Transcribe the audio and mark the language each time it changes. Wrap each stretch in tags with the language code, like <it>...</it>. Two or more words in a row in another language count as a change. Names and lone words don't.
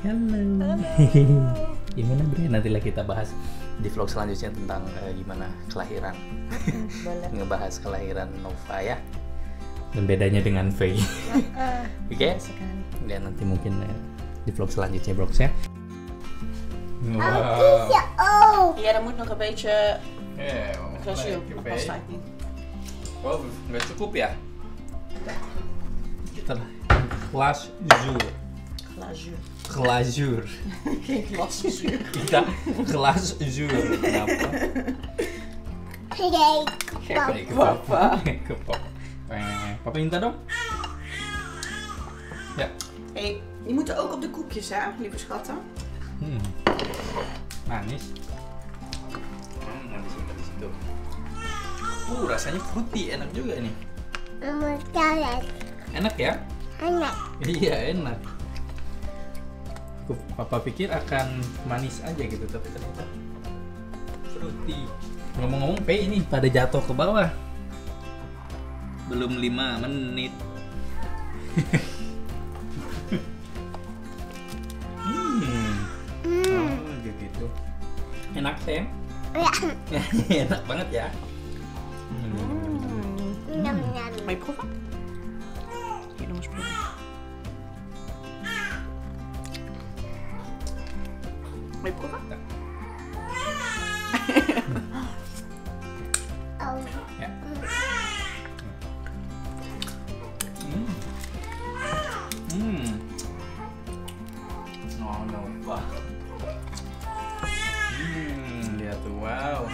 <id>Halo. Gimana Bre? Nantilah kita bahas di vlog selanjutnya tentang gimana kelahiran. Ngebahas kelahiran Nova ya. Dan bedanya dengan Faye. Oke? Dan nanti mungkin di vlog selanjutnya bro ya. Oh.</id> <nl>Ja, dan moet nog een beetje glazuur Oké. pasta in.</nl> <id>Oh, nggak cukup ya? Kita glazuur. Glazuur.</id> <nl>Geen glaszuur.</nl> <id>Kita glazuur. Kenapa?</id> <nl>Kijk,</nl> <id>Papa. Ke papa. Papa minta dong. Ja.</id> <nl>Hey, die moeten ook op de koekjes, hè, lieve schatten.</nl> <id>Manis. Manis di situ. Rasanya fruity, enak juga nih. Mama jalan. Enak ya? Anak. Iya enak. Papa pikir akan manis aja gitu, tapi ternyata fruity. Ngomong-ngomong, Faye ini pada jatuh ke bawah. Belum 5 menit. Oh gitu. Enak sayang? Enak banget ya. Nyam nyam.</id> <nl>Wil je proeven? Hier, nog eens proeven. Wil je proeven?</nl> <id>Oh. Ya. Wah. Lihat tuh, wow.</id>